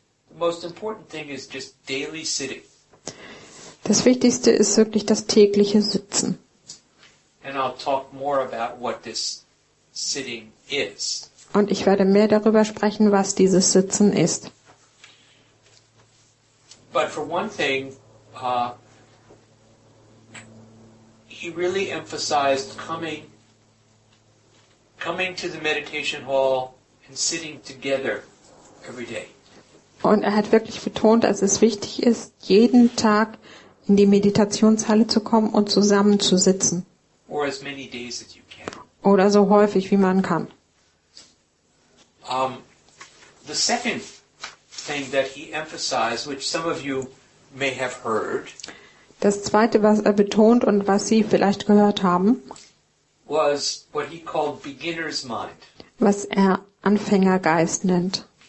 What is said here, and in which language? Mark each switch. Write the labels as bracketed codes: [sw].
[en] the most important thing is just daily sitting. [de] Das Wichtigste ist wirklich das tägliche Sitzen. [en] And I'll talk more about what this sitting is. [de] Und ich werde mehr darüber sprechen, was dieses Sitzen ist. [en] But for one thing, he really emphasized coming to the meditation hall and sitting together every day. [de] Und er hat wirklich betont, dass es wichtig ist, jeden Tag in die Meditationshalle zu kommen und zusammen zu sitzen. [en] Or as many days as you can. [de] Oder so häufig, wie man kann. [en] The second thing that he emphasized, which some of you may have heard, [de] Das Zweite, was er betont und was Sie vielleicht gehört haben, [en] was what he called beginner's mind. [de] Was er Anfängergeist nennt.